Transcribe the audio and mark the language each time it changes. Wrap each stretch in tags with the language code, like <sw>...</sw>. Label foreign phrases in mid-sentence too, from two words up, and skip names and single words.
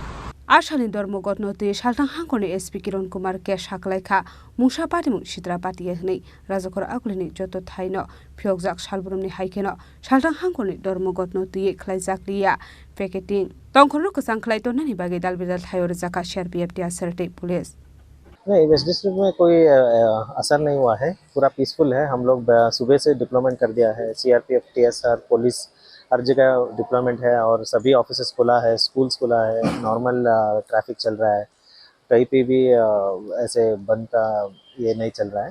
<brx>আসানি ধর্মগত নতে সালতাং হাঙ্কনি এসপি কিরণ কুমার কে সাকলাইখা মুসা পাতিমু সিদ্রা পাতিয়ে হनै রাজকর আগুলিনি যত থাইন ফিয়কজাক সালবুরমনি হাইকেন সালতাং हांखनि धर्मगत नते खलाइजाकलिया पेकेटिंग तंखरनो कसां खलाइतोनानि बागै दालबिदाल थायर जाका सीआरपीएफ टी असरटे पुलिस।</brx> <hi>नहीं,</hi> <en>west district</en> <hi>में कोई असर नहीं हुआ है, पूरा पीसफुल है। हम लोग सुबह से डिप्लॉयमेंट कर दिया है, सीआरपीएफ टीएसआर पुलिस हर जगह डिप्लॉयमेंट है और सभी ऑफिसेस खुला है, स्कूल्स खुला है, नॉर्मल ट्रैफिक चल रहा है, कहीं पे भी ऐसे बंद का ये नहीं चल रहा है।</hi>